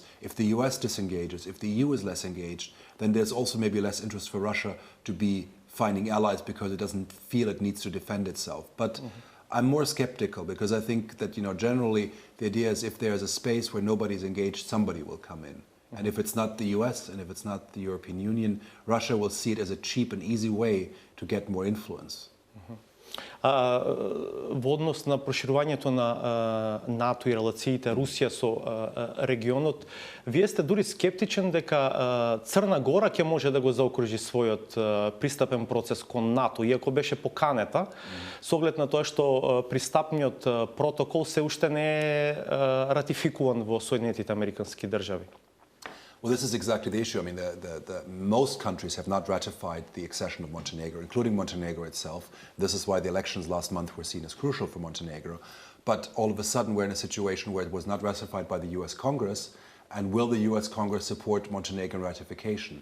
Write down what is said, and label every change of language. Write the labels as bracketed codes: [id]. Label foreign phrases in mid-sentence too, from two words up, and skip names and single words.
[en] If the US disengages, if the EU is less engaged, then there's also maybe less interest for Russia to be finding allies because it doesn't feel it needs to defend itself. But I'm more skeptical because I think that, generally the idea is if there's a space where nobody's engaged, somebody will come in. And if it's not the US and if it's not the European Union, Russia will see it as a cheap and easy way to get more influence. [mk] Во однос на проширувањето на НАТО и релациите Русија со регионот, вие сте дури скептичен дека Црна Гора ќе може да го заокружи својот пристапен процес кон НАТО, иако беше поканета, со оглед на тоа што пристапниот протокол се уште не е ратификуван во Соединетите Американски држави. [en] Well, this is exactly the issue. I mean, most countries have not ratified the accession of Montenegro, including Montenegro itself. This is why the elections last month were seen as crucial for Montenegro. But all of a sudden, we're in a situation where it was not ratified by the US Congress. And will the US Congress support Montenegrin ratification?